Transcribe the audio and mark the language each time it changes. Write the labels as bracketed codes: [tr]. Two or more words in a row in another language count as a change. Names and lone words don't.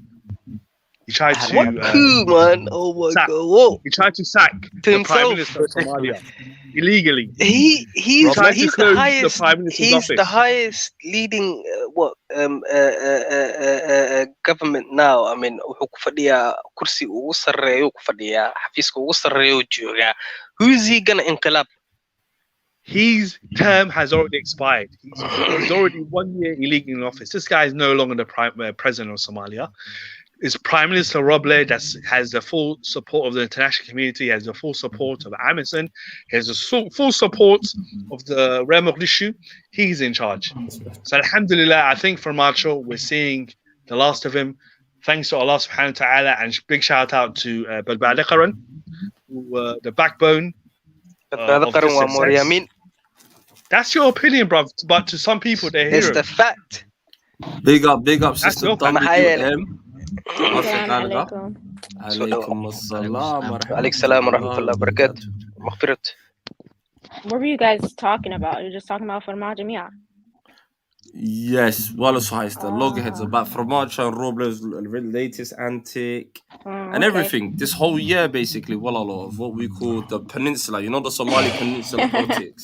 [en] He tried to coup, man! Oh my God! Whoa. He tried to sack the Prime Minister of Somalia illegally. He's the highest leading government now. I mean, [so] wuxuu ku fadhiyaa kursi ugu sareeyo ku fadhiyaa xafiiska ugu sareeyo jooga. [en] Who is he gonna inqilab? His term has already expired. He's already 1 year illegally in office. This guy is no longer the president of Somalia. It's Prime Minister Roble that has the full support of the international community, has the full support of Amazon, has the full support of the Rare Mogadishu. He's in charge. So Alhamdulillah, I think for Farmaajo, we're seeing the last of him. Thanks to Allah [ar] سبحانه وتعالى, [en] and big shout out to Badbaadakaran, the backbone. That's your opinion, bro. But to some people, they're heroes. It's the fact. Big up, sister WM. Assalamualaikum. [ar] عليكم ورحمة الله وبركاته. [en] Maghfirat. What were you guys talking about? You're just talking about Farmaajo Mia? Yes, Wallace Heist, the loggerheads about Farmaajo and Robles' latest antic and everything. This whole year, basically, of what we call the peninsula. You know, the Somali peninsula politics.